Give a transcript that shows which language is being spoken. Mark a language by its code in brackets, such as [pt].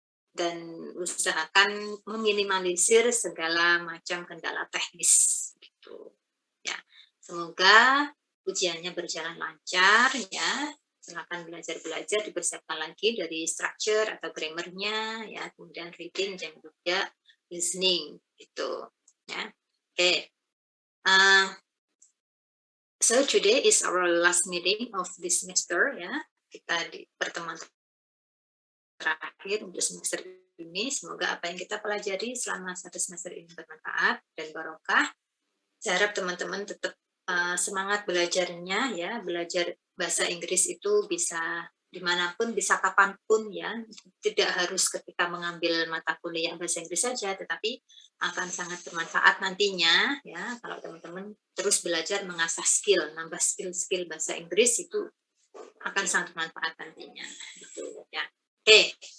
[id] Dan usahakan meminimalisir segala macam kendala teknis gitu. Ya, semoga ujiannya berjalan lancar ya. Silakan belajar dipersiapkan lagi dari structure atau grammarnya ya, kemudian reading dan juga listening gitu ya. [en] Okay. So today is our last meeting of this semester ya. [id] Kita di pertemuan terakhir untuk semester ini. Semoga apa yang kita pelajari selama 1 semester ini bermanfaat dan barokah. Saya harap teman-teman tetap semangat belajarnya ya, belajar bahasa Inggris itu bisa dimanapun, bisa kapanpun ya, tidak harus ketika mengambil mata kuliah bahasa Inggris saja, tetapi akan sangat bermanfaat nantinya ya, kalau teman-teman terus belajar mengasah skill, nambah skill bahasa Inggris itu akan sangat bermanfaat nantinya gitu ya. Oke.